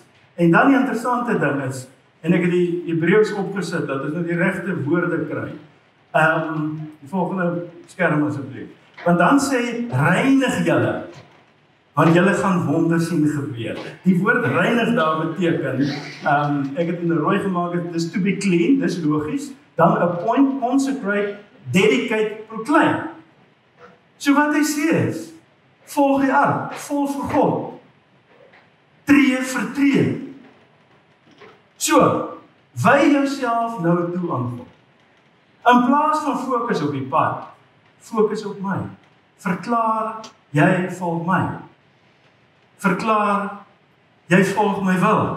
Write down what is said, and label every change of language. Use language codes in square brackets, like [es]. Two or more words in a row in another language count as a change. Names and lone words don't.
[af] En dan die interessante ding is, en ek het die Hebreëus opgesit, dat ons nou die regte woorde kry. Die volgende skerm asseblief. Want dan sê, reinig julle, want julle gaan wonders sien gebeur. Die woord reinig daar beteken, ek het in 'n rooi gemaak, dis [en] to be clean, [af] dis logies, dan [en] appoint, consecrate, dedicate, proclaim. [af] So wat hy sê is, volg die ark, volg vir God, tree vir tree. So, wy jouself nou toe aan God. In plaas van fokus op die pad, fokus op my. Verklaar, jy volg my. Verklaar, jy volg my wil.